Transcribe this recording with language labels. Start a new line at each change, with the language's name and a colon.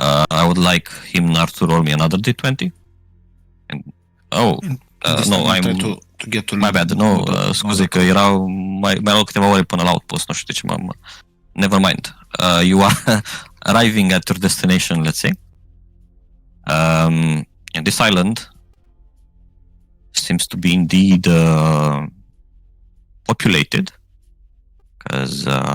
English: I would like him not to roll me another d20. And, no, I'm... To get to my bad, no,
Romanian: scuze că mai erau câteva ore până la outpost, nu știu de ce
English: never mind. You are arriving at your destination, let's say. And this island seems to be indeed populated, because